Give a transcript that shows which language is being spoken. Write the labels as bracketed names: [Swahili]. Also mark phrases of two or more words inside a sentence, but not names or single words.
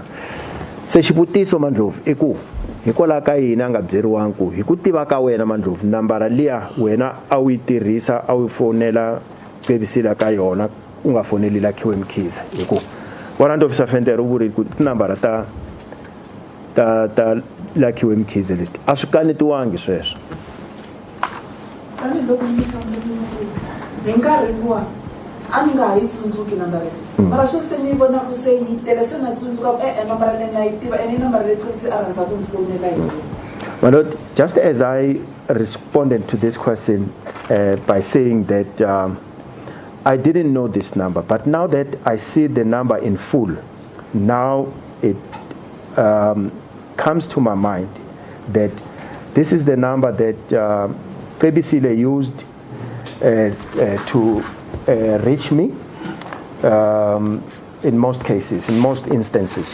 [Tsonga] Se xivutiso Mandlovu i ku hikwalaho ka yini a nga byeriwangi ku hi ku tiva ka wena Mandlovu nambara liya wena a wu yi tirhisa a wu fonela BBC la ka yona u nga foneli Lakiwe Mkize hi ku Warrant Officer Venter u vurile ku tinambara ta Lakiwe Mkize leti a swi kanetiwangi sweswo. Ani loko ni hi nkarhi luwa a ni nga yi tsundzuki number leyi mara swi se ni vona ku se yi tele se na tsundzuka number leyi na yi tiva ene number leyi se a rhandza ku ni fonela hi yona. [English] My Lord, just as I responded to this question by saying that I didn't know this number, but now that I see the number in full, now it comes to my mind that this is the number that BBC used to reach me in most cases, in most instances.